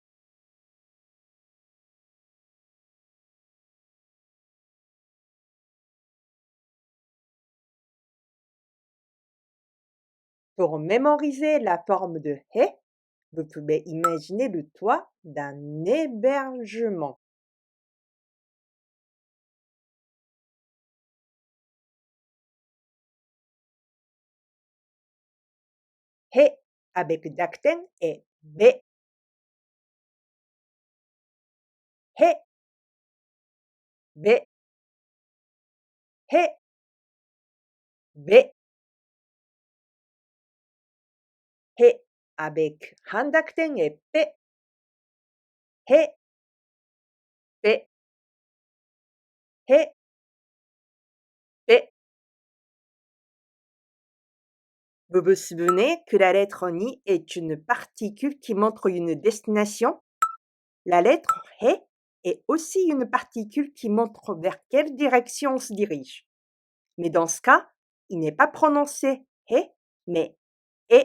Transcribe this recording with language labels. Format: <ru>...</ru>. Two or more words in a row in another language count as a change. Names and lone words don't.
<fr>Pour mémoriser la forme de he, vous pouvez imaginer le toit d'un hébergement. He avec Dakten est be. He, be. he, be, he avec handakten et pe, he, be, he, be. Vous vous souvenez que la lettre ni est une particule qui montre une destination? La lettre he est aussi une particule qui montre vers quelle direction on se dirige. Mais dans ce cas, il n'est pas prononcé he, mais e.</fr>